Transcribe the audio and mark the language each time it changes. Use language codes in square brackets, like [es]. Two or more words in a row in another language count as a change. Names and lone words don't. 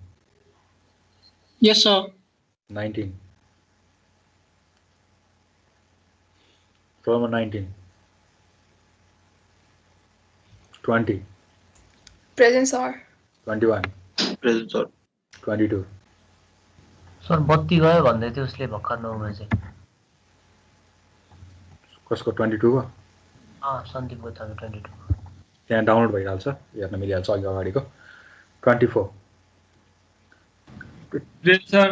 [en] Yes, sir. 19 Roll number 19 20 Present, sir. 21 Present, sir. 22 [ne] सर बत्ती गयो भन्दै थियो उसले भर्खर 9 बजे। कसको 22 हो? सन्दीपको छ 22। त्यहाँ डाउनलोड भइहाल्छ, हेर्न मिलिहाल्छ अघि अगाडिको। [en] 24 Present, sir.